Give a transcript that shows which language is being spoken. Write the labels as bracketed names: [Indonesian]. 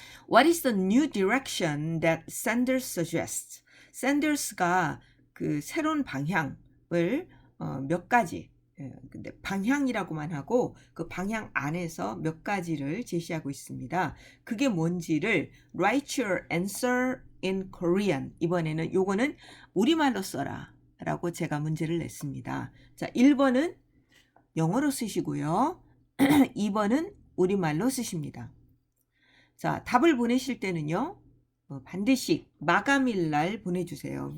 [English] What is the new direction that Sanders suggests? [Korean] 샌더스가 그 새로운 방향을 몇 가지, 근데 방향이라고만 하고 그 방향 안에서 몇 가지를 제시하고 있습니다. 그게 뭔지를 [English] write your answer in Korean. [Korean] 이번에는 요거는 우리말로 써라 라고 제가 문제를 냈습니다. 자, 1번은 영어로 쓰시고요. 2번은 우리말로 쓰십니다. 자, 답을 보내실 때는요, 반드시 마감일 날 보내주세요.